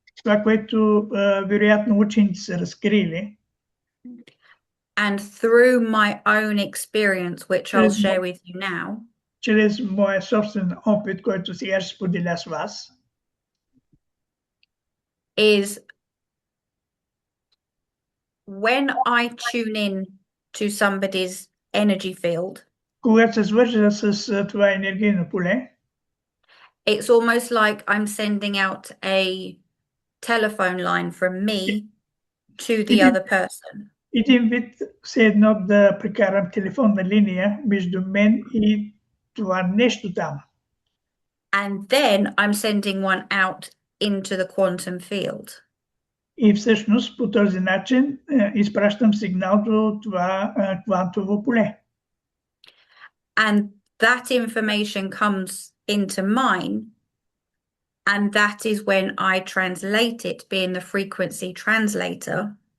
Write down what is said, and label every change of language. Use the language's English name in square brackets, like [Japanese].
[Bulgarian] Това, което вероятно учените са разкрили, [English] and through my own experience, which I'll share with you now, [Bulgarian] чрез моя собствен опит, който сега ще споделя с вас, [English] is when I tune in to somebody's energy field, [Bulgarian] когато се свържа с това енергийно поле, [English] it's almost like I'm sending out a telephone line from me to the other person. [Bulgarian] един вид все едно да прекарам телефонна линия между мен и това нещо там. [English] And then I'm sending one out into the quantum field. [Bulgarian] И всъщност по този начин изпращам сигнал до това квантово поле. [English] And that information comes into mine, and that is when I translate it, being the frequency translator.